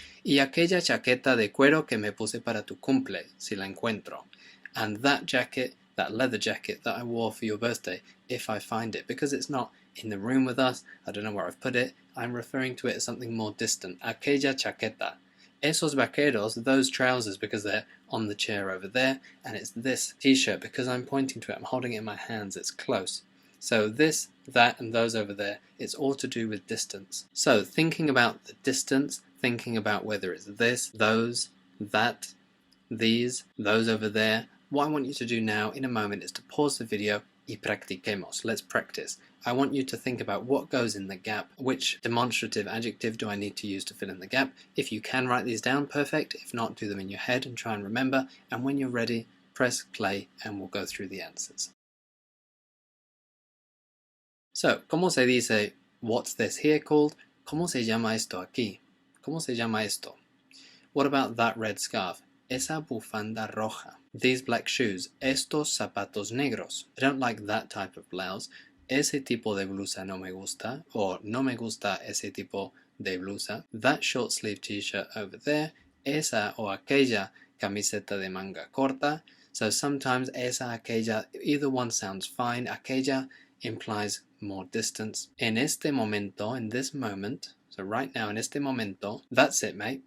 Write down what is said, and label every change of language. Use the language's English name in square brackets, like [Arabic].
[Spanish] Y aquella chaqueta de cuero que me puse para tu cumple, si la encuentro. [English] And that jacket, that leather jacket that I wore for your birthday, if I find it, because it's not in the room with us, I don't know where I've put it, I'm referring to it as something more distant. [Spanish] Aquella chaqueta. Esos vaqueros, [English] those trousers, because they're on the chair over there, and it's this t-shirt because I'm pointing to it, I'm holding it in my hands, it's close. So this, that, and those over there, it's all to do with distance. So thinking about the distance, thinking about whether it's this, those, that, these, those over there, what I want you to do now in a moment is to pause the video [Spanish] y practiquemos. [English] Let's practice. I want you to think about what goes in the gap, which demonstrative adjective do I need to use to fill in the gap. If you can write these down, perfect. If not, do them in your head and try and remember. And when you're ready, press play and we'll go through the answers. So, [Spanish] ¿cómo se dice [English] what's this here called? [Spanish] ¿Cómo se llama esto aquí? ¿Cómo se llama esto? [English] What about that red scarf? [Spanish] Esa bufanda roja. [English] These black shoes. [Spanish] Estos zapatos negros. [English] I don't like that type of blouse. [Spanish] Ese tipo de blusa no me gusta. Or no me gusta ese tipo de blusa. [English] That short sleeve t-shirt over there. [Spanish] Esa o aquella camiseta de manga corta. [English] So sometimes esa, aquella, either one sounds fine. Aquella implies more distance. [Spanish] En este momento, [English] in this moment, so right now, [Spanish] en este momento, [English] that's it, mate.